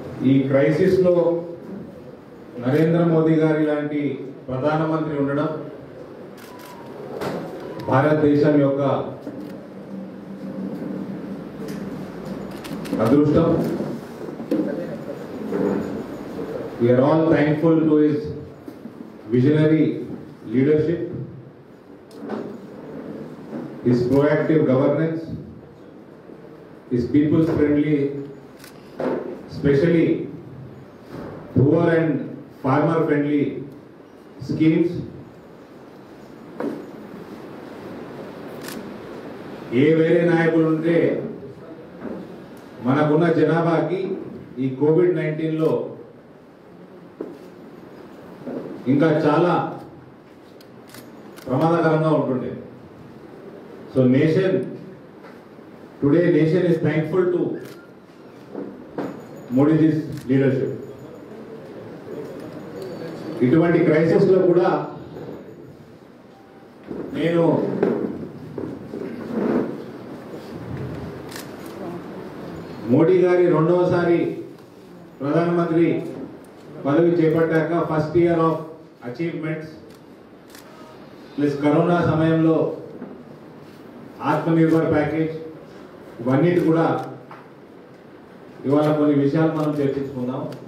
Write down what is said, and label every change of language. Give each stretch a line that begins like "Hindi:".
Telugu: ఈ క్రైసిస్ లో నరేంద్ర మోదీ గారి లాంటి ప్రధానమంత్రి ఉండడం భారతదేశం యొక్క అదృష్టం.
English: We are all thankful to his visionary leadership, his proactive governance, his people's friendly, especially poor and farmer friendly schemes.
Telugu: ఏ వేరే నాయకులు ఉంటే మనకున్న జనాభాకి ఈ కోవిడ్-19 లో ఇంకా చాలా ప్రమాదకరంగా ఉంటుండే.
English: So today nation is thankful to Modi's leadership.
Telugu: ఇటువంటి క్రైసిస్ లో కూడా నేను మోడీ గారి రెండవసారి ప్రధానమంత్రి పదవి చేపట్టాక
English: first year of achievements
Telugu: plus corona సమయంలో ఆత్మనిర్భర్ ప్యాకేజ్ ఇవన్నిటి కూడా ఇవాళ కొన్ని విషయాలు మనం చర్చించుకుందాం.